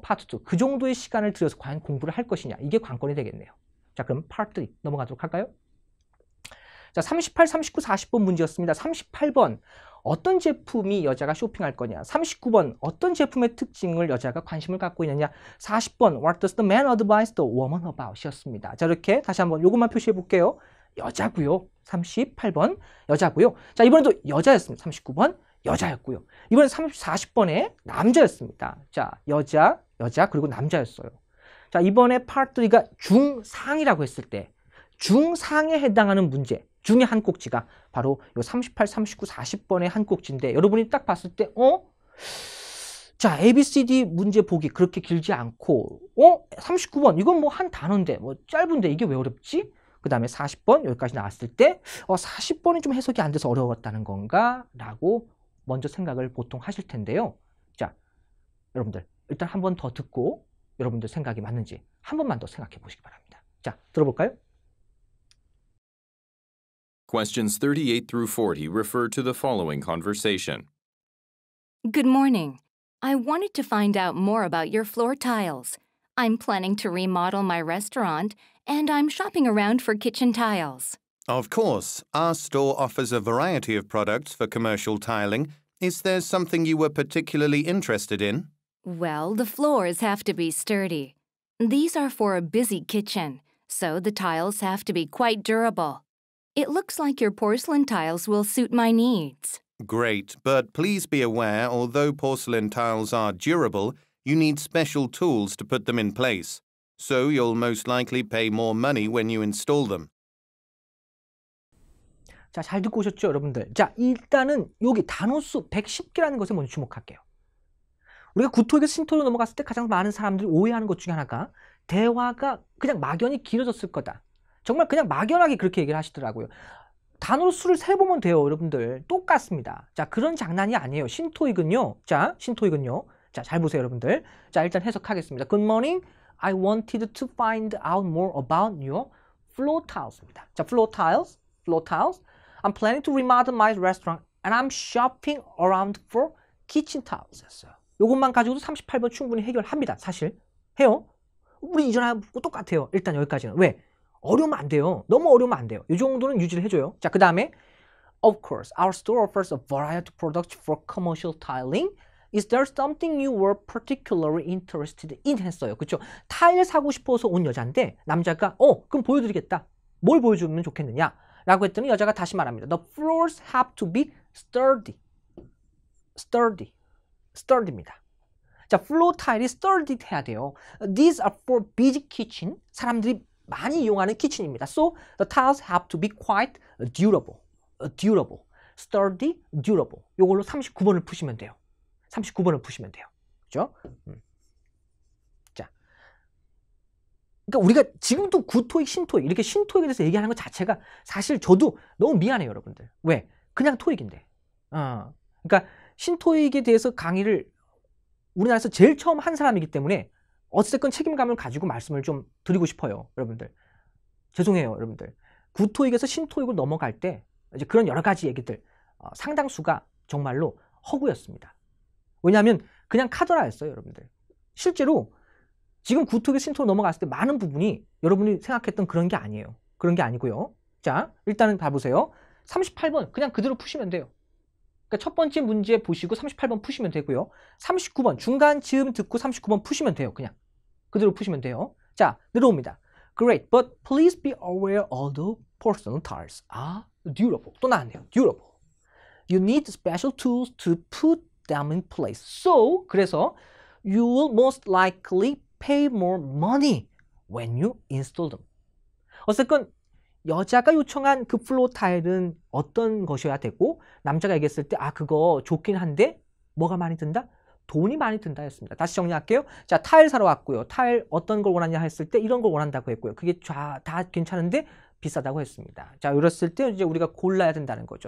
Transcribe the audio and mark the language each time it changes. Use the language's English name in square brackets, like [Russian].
[Korean] 파트 2, 그 정도의 시간을 들여서 과연 공부를 할 것이냐, 이게 관건이 되겠네요. 자, 그럼 파트 3 넘어가도록 할까요? 자, 38, 39, 40번 문제였습니다. 38번, 어떤 제품이 여자가 쇼핑할 거냐? 39번, 어떤 제품의 특징을 여자가 관심을 갖고 있느냐? [English] 40번, what does the man advise the woman about? [Korean] 이었습니다. 자, 이렇게 다시 한번 요것만 표시해 볼게요. 여자고요. 38번, 여자고요. 자, 이번에도 여자였습니다. 39번, 여자였고요. 이번엔 40번에 남자였습니다. 자, 여자, 그리고 남자였어요. 자, 이번에 파트 3가 중상이라고 했을 때 중상에 해당하는 문제 중에 한 꼭지가 바로 요 38, 39, 40번의 한 꼭지인데 여러분이 딱 봤을 때 자, ABCD 문제 보기 그렇게 길지 않고 39번 이건 뭐 한 단어인데 뭐 짧은데 이게 왜 어렵지? 그 다음에 40번 여기까지 나왔을 때 40번이 좀 해석이 안 돼서 어려웠다는 건가? 라고 먼저 생각을 보통 하실 텐데요. 자, 여러분들 일단 한 번 더 듣고 여러분들 생각이 맞는지 한 번만 더 생각해 보시기 바랍니다. 자, 들어볼까요? [English] Questions 38 through 40 refer to the following conversation. Good morning. I wanted to find out more about your floor tiles. I'm planning to remodel my restaurant, and I'm shopping around for kitchen tiles. Of course, our store offers a variety of products for commercial tiling. Is there something you were particularly interested in? Well, the floors have to be sturdy. These are for a busy kitchen, so the tiles have to be quite durable. It looks like your porcelain tiles will suit my needs. Great, but please be aware, although porcelain tiles are durable, you need special tools to put them in place. So you'll most likely pay more money when you install them. [Korean] 자, 잘 듣고 오셨죠, 여러분들? 자, 일단은 여기 단어 수 110개라는 것에 먼저 주목할게요. 우리가 구토에서 신토로 넘어갔을 때 가장 많은 사람들이 오해하는 것 중에 하나가 대화가 그냥 막연히 길어졌을 거다. 정말 그냥 막연하게 그렇게 얘기를 하시더라고요. 단어로 수를 세보면 돼요, 여러분들. 똑같습니다. 자, 그런 장난이 아니에요. 신토익은요. 자, 신토익은요. 자, 잘 보세요, 여러분들. 자, 일단 해석하겠습니다. [English] Good morning. I wanted to find out more about your floor tiles [Korean] 입니다. 자, [English] floor tiles. I'm planning to remodel my restaurant and I'm shopping around for kitchen tiles [Korean] 였어요. 요것만 가지고도 38번 충분히 해결합니다. 사실. 해요. 우리 이전하고 똑같아요. 일단 여기까지는. 왜? 어려우면 안 돼요. 너무 어려우면 안 돼요. 이 정도는 유지를 해줘요. 자, 그 다음에 [English] Of course, our store offers a variety of products for commercial tiling. Is there something you were particularly interested in? [Korean] 했어요. 그렇죠? 타일 사고 싶어서 온 여자인데 남자가 그럼 보여드리겠다. 뭘 보여주면 좋겠느냐? 라고 했더니 여자가 다시 말합니다. [English] The floors have to be sturdy. [Korean] sturdy입니다. 자, 플로어 타일이 sturdy 해야 돼요. [English] These are for busy kitchen. [Korean] 사람들이 많이 이용하는 키친입니다. [English] So the tiles have to be quite durable. Sturdy, durable. [Korean] 요걸로 39번을 푸시면 돼요. 39번을 푸시면 돼요. 그죠? 자. 그러니까 우리가 지금도 구토익, 신토익 이렇게 신토익에 대해서 얘기하는 것 자체가 사실 저도 너무 미안해요, 여러분들. 왜? 그냥 토익인데. 그러니까 신토익에 대해서 강의를 우리나라에서 제일 처음 한 사람이기 때문에 어쨌든 책임감을 가지고 말씀을 좀 드리고 싶어요, 여러분들. 죄송해요, 여러분들. 구토익에서 신토익으로 넘어갈 때 이제 그런 여러 가지 얘기들 상당수가 정말로 허구였습니다. 왜냐하면 그냥 카더라였어요, 여러분들. 실제로 지금 구토익에서 신토로 넘어갔을 때 많은 부분이 여러분이 생각했던 그런 게 아니에요. 그런 게 아니고요. 자, 일단은 봐보세요. 38번 그냥 그대로 푸시면 돼요. 그러니까 첫 번째 문제 보시고 38번 푸시면 되고요. 39번 중간 즈음 듣고 39번 푸시면 돼요. 그냥 그대로 푸시면 돼요. 자, 내려옵니다. [English] Great, but please be aware all the porcelain tiles are durable. [Korean] 또 나왔네요. Durable. [English] You need special tools to put them in place. So, [Korean] 그래서 [English] you will most likely pay more money when you install them. [Korean] 어쨌건 여자가 요청한 그 플로어 타일은 어떤 것이어야 되고 남자가 얘기했을 때 그거 좋긴 한데 뭐가 많이 든다? 돈이 많이 든다 했습니다. 다시 정리할게요. 자, 타일 사러 왔고요. 타일 어떤 걸 원하냐 했을 때 이런 걸 원한다고 했고요. 그게 다 괜찮은데 비싸다고 했습니다. 자, 이랬을 때 이제 우리가 골라야 된다는 거죠.